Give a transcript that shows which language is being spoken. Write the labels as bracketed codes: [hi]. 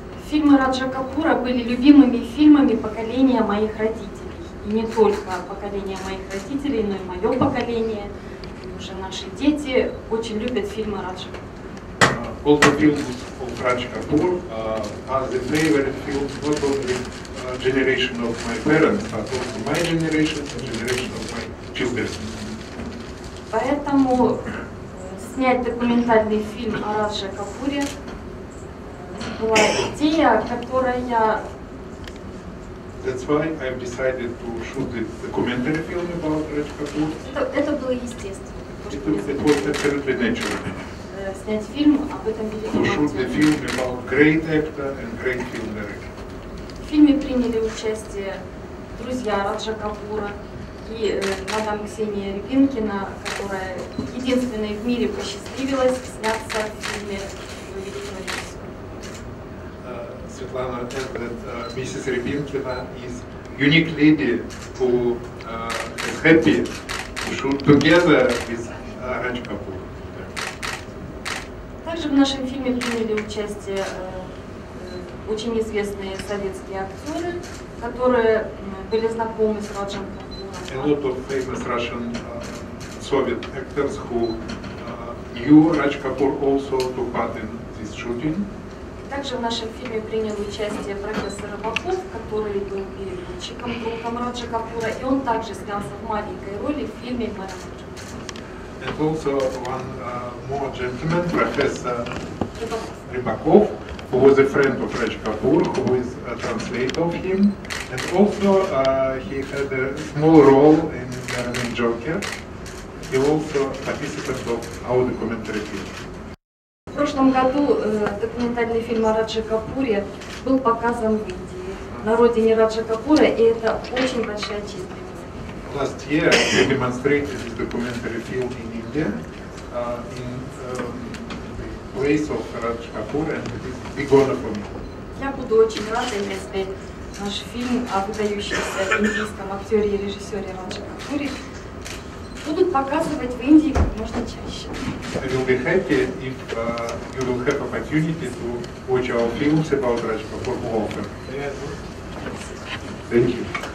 [ru] Фильмы Раджа Капура были любимыми фильмами поколения моих родителей. И не только поколение моих родителей, но и мое поколение, и уже наши дети очень любят фильмы Раджа Капура. [en] All the films of Raj Kapoor are the favorite films not only generation of my parents, but also my generation and generation of my children. [ru] Поэтому снять документальный фильм о Радже Капуре была идея, которая... [en] That's why I've decided to shoot the documentary film about Raj Kapoor. [ru] Это было естественно. [en] It was absolutely natural. [ru] Снять фильм об этом великом [en] To shoot the [ru] актере. [en] film about great actor and great film director. [ru] В фильме приняли участие друзья Раджа Капура и мадам Ксения Рябинкина, которая единственной в мире посчастливилась сняться в фильме великого режиссера. [en] Svetlana said that Mrs. Rybinkina is unique lady who is happy to shoot together with Raj Kapoor. [ru] Также Также в нашем фильме приняли участие очень известные советские актеры, которые были знакомы с Раджем [en] A [ru] Капуром. [en] lot of famous Russian Soviet actors who knew Raj Kapoor also took part in this shooting. [ru] Также в нашем фильме принял участие профессор Рыбаков, который был переводчиком, другом Раджа Капура, и он также снялся в маленькой роли в фильме «Мэра Раджа». [en] And also one more gentleman, Professor Rybakov, who was a friend of Raj Kapoor, who is a translator of him, and also he had a small role in Joker. He also participant of our documentary film. [ru] В прошлом году документальный фильм о Радже Капуре был показан в Индии, на родине Раджа Капура, и это очень большая честь для меня. [en] Last year, we demonstrated this documentary film in India, in the place of Raj Kapoor, and it is a big honor for me. [ru] Я буду очень рада, если наш фильм о выдающемся индийском актере и режиссере Радже Капуре будут показывать в Индии как можно чаще. [en] I will be happy if you will have opportunity to watch our films about Raj Kapoor more often. Thank you.